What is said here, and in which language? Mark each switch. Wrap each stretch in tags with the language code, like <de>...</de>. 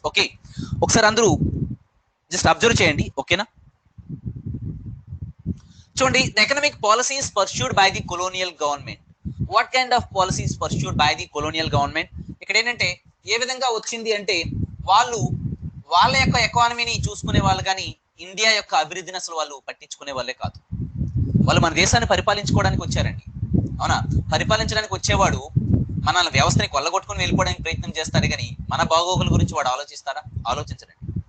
<te>Okay, ఒకసారి అందరూ just observe చేయండి. ఓకేనా, చూడండి,</te> <en>the economic policies pursued by the colonial government. What kind of policies pursued by the colonial government?</en> <te>ఇక్కడ ఏంటంటే ఏ విధంగా వచ్చింది అంటే వాళ్ళు వాళ్ళ యొక్క ఎకానమీని చూసుకునే వాళ్ళు, కానీ ఇండియా యొక్క అభివృద్ధిని అసలు వాళ్ళు పట్టించుకునే వాళ్ళే కాదు. వాళ్ళు మన దేశాన్ని పరిపాలించుకోవడానికి వచ్చారండి, అవునా? పరిపాలించడానికి వచ్చేవాడు మన వ్యవస్థని కొల్లగొట్టుకుని వెళ్ళిపోవడానికి ప్రయత్నం చేస్తాడు, కానీ మన బాగోగుల గురించి వాడు ఆలోచిస్తారా? ఆలోచించడండి.</te>